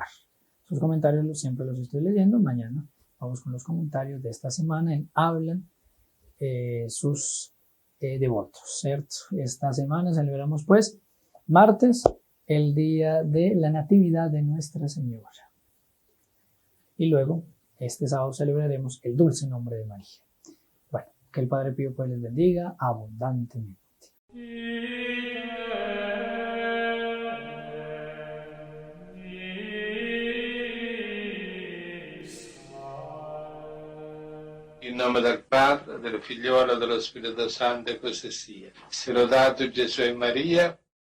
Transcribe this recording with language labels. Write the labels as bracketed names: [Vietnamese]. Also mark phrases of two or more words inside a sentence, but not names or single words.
[Spanish] Sus comentarios siempre los estoy leyendo. Mañana vamos con los comentarios de esta semana en Hablan sus devotos, ¿cierto? Esta semana celebramos pues martes, el día de la Natividad de Nuestra Señora. Y luego, este sábado celebraremos el dulce nombre de María. Bueno, que el Padre Pío pues les bendiga abundantemente. [Italian] In nome del Padre, del Figliolo e dello Spirito Santo, e così sia. Sia lodato Gesù e Maria.